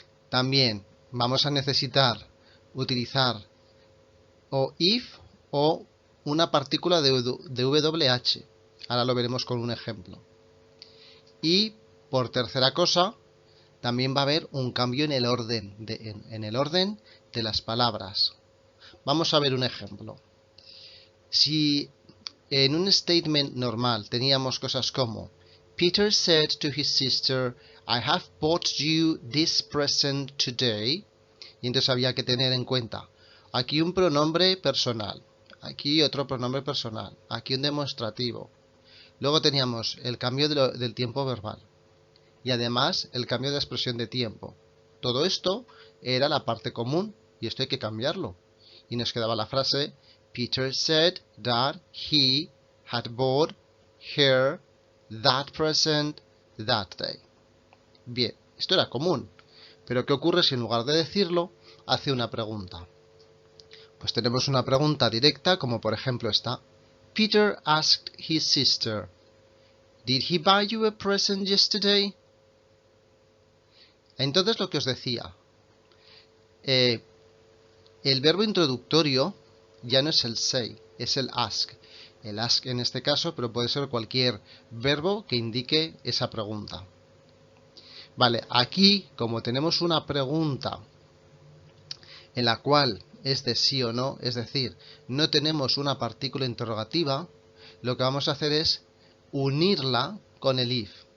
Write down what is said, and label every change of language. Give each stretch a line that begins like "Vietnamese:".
Spanish: También vamos a necesitar utilizar o if o una partícula de WH. Ahora lo veremos con un ejemplo. Y por tercera cosa, también va a haber un cambio en el orden de las palabras. Vamos a ver un ejemplo. Si en un statement normal teníamos cosas como
English: Peter said to his sister, I have bought you this present today.
Spanish: Y entonces había que tener en cuenta aquí un pronombre personal, aquí otro pronombre personal, aquí un demostrativo. Luego teníamos el cambio del tiempo verbal y además el cambio de expresión de tiempo. Todo esto era la parte común y esto hay que cambiarlo. Y nos quedaba la frase
English: Peter said that he had bought her that present that day.
Spanish: Bien, esto era común. Pero ¿qué ocurre si en lugar de decirlo hace una pregunta? Pues tenemos una pregunta directa como por ejemplo esta.
English: Peter asked his sister, Did he buy you a present yesterday?
Spanish: Entonces lo que os decía, el verbo introductorio ya no es el say, es el ask. El ask en este caso, pero puede ser cualquier verbo que indique esa pregunta. Vale, aquí como tenemos una pregunta en la cual es de sí o no, es decir, no tenemos una partícula interrogativa, lo que vamos a hacer es unirla con el if.